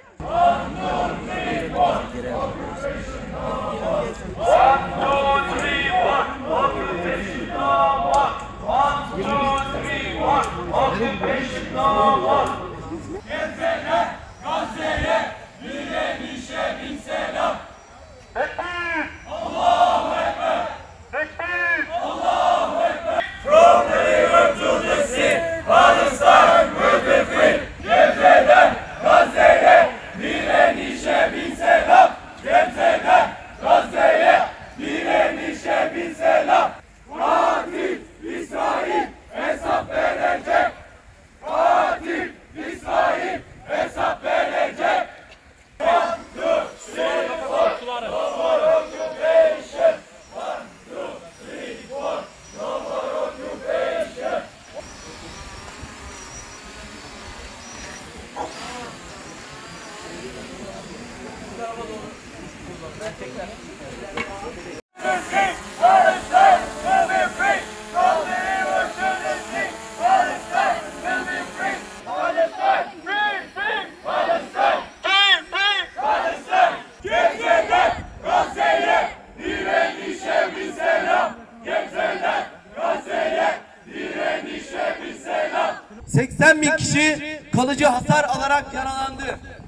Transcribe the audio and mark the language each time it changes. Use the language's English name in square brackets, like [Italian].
[English] 1, 2, 3, 4. 1, 2, 3, 4. [Turkish] Gebze'den Gazze'ye direnişe bir selam. [Arabic] Allahu Ekber. Allahu Ekber. [English] From the river to the sea, Palestine will be free. [Turkish] Gebze'den Gazze'ye direnişe bir selam. Gebze'den Gazze'ye direnişe bir selam. Katil İsrail hesap verecek. Katil İsrail hesap verecek. [English] 1, 2, 3, 4. No more occupation. 1, 2, 3, 4. No more occupation. Palestine will be free. From the river to the sea, Palestine will be free. Palestine, free, free. Palestine, free, free. Palestine. [Turkish] Gebze'den Gazze'ye direnişe bir selam. Gebze'den Gazze'ye direnişe bir selam. 80 bin kişi kalıcı hasar alarak yaralandı.